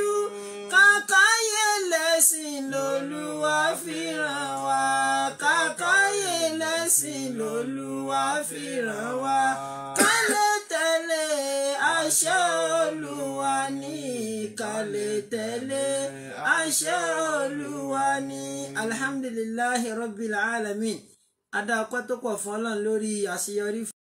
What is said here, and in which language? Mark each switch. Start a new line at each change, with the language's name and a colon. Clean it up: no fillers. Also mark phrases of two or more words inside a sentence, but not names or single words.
Yoruba: kàkáyé lẹ́sìn lolúwa fi ràn wá. kàkáyé lẹ́sìn lolúwa fi ràn wá. ká lè tẹ̀lé àṣẹ Olúwa ní. ká lè tẹ̀lé àṣẹ Olúwa ní.
Arabic: الحمد لله رب العالمين.
Yoruba: adá ọpẹ́ tó pọ̀ fún Ọlọ́run lórí àṣeyọrí.